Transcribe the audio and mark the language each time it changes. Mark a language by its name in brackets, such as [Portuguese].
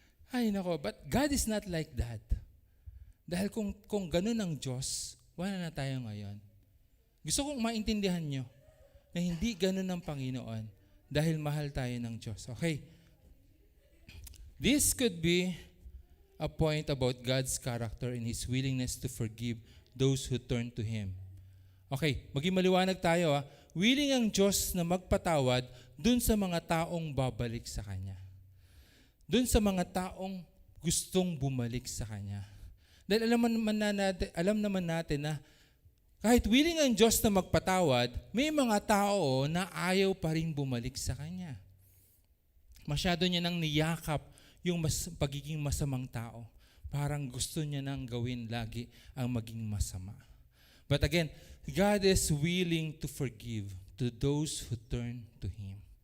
[Filipino] Ay, nako, [English] but God is not like that. [Filipino] Dahil kung ganun ang Diyos, wala na tayo ngayon. Gusto kong maintindihan nyo na hindi ganun ang Panginoon dahil mahal tayo ng Diyos. [English] Okay? This could be a point about God's character and His willingness to forgive those who turn to Him. [Filipino] Okay, maging maliwanag tayo. Willing ang Diyos na magpatawad dun sa mga taong babalik sa Kanya. Dun sa mga taong gustong bumalik sa Kanya. Dahil alam naman natin na kahit willing ang Diyos na magpatawad, may mga tao na ayaw pa rin bumalik sa Kanya. Masyado niya nang niyakap yung pagiging masamang tao. Parang gusto niya nang gawin lagi ang maging masama. [English] But again, God is willing to forgive to those who turn to Him.